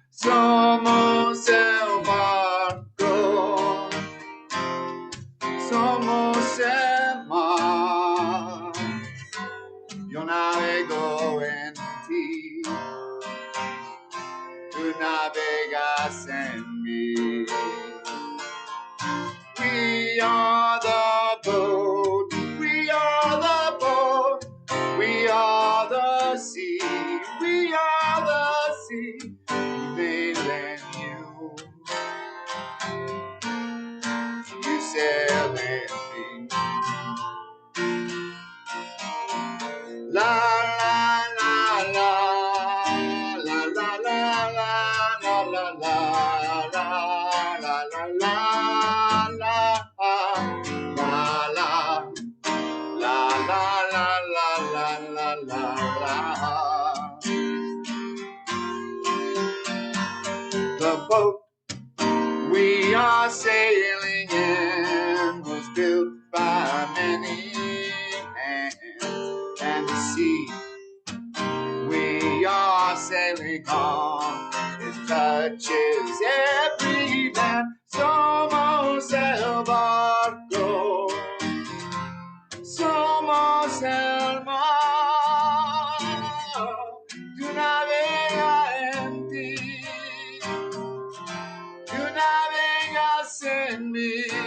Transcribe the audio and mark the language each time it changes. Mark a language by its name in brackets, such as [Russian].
[Spanish] Somos el barco, somos el mar. Yo navego en ti, tú navegas en mí. [English] We are the boat, we are the boat, we are the sea, we are the sea. Sailing you sail in me. La la la la la la la la la la la la la la la la the boat we are sailing in was built by many hands, and the sea we are sailing on, it touches every land. [Spanish] Somos el barco, somos el mar, tú navegas en ti, tú navegas en mí.